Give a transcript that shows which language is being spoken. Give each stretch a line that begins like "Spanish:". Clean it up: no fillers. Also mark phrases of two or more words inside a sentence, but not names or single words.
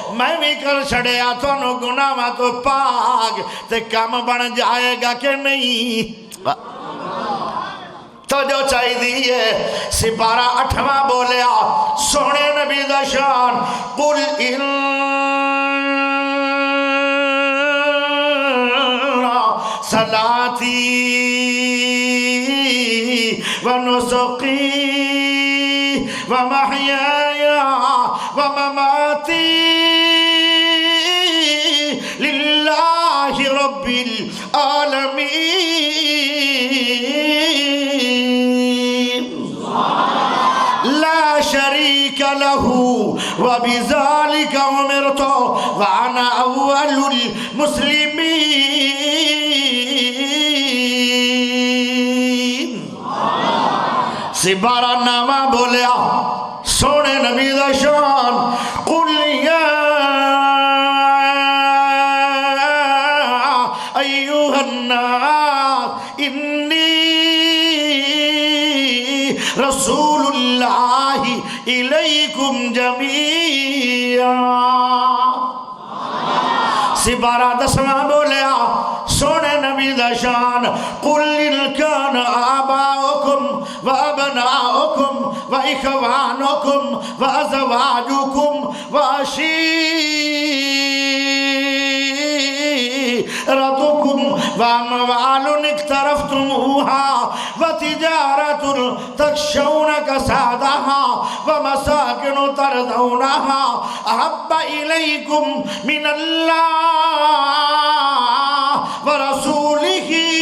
Punjabi: میں بھی کر چھڑیا تھانو گناہاں تو پاک تے کام بن جائے گا کہ نہیں؟ تو جو چاہی دیئے سپارہ 8واں بولیا سونے نبی دا شان
Arabic: قل ان صلاتی ونسقی ومحیایا ومماتی للہ رب العالمین لا شریک لہو وبذالک امرت وانا اول المسلمین
Punjabi: سپارہ 9واں بولیا سونے نبی دا شان
Arabic: قل یا ایوہ الناس انی رسول اللہ الیکم جمیعا
Punjabi: سپارہ 10واں بولیا سونے نبی دا شان
Arabic: قل ان کان آباؤکم وابناؤکم واخوانکم وازواجکم وعشیرتکم واموال اقترفتموها وتجارة تخشون كسادها ومساكن ترضونها أحب إليكم من الله ورسوله